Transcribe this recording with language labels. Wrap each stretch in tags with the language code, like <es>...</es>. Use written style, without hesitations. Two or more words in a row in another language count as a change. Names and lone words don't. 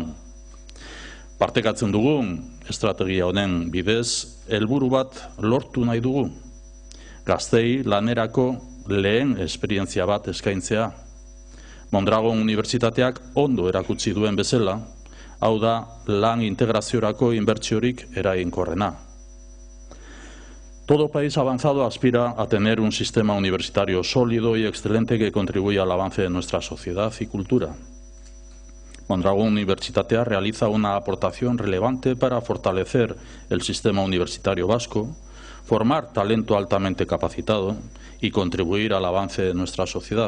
<eu>Partekatzen dugun estrategia honen bidez, helburu bat lortu nahi dugu. Gaztei lanerako lehen esperientzia bat eskaintzea. Mondragon Unibertsitateak ondo erakutsi duen bezala, hau da lan integraziorako inbertsiorik eraginkorrena.</eu> <es>Todo país avanzado aspira a tener un sistema universitario sólido y excelente que contribuya al avance de nuestra sociedad y cultura. Mondragon Unibertsitatea realiza una aportación relevante para fortalecer el sistema universitario vasco, formar talento altamente capacitado y contribuir al avance de nuestra sociedad.</es>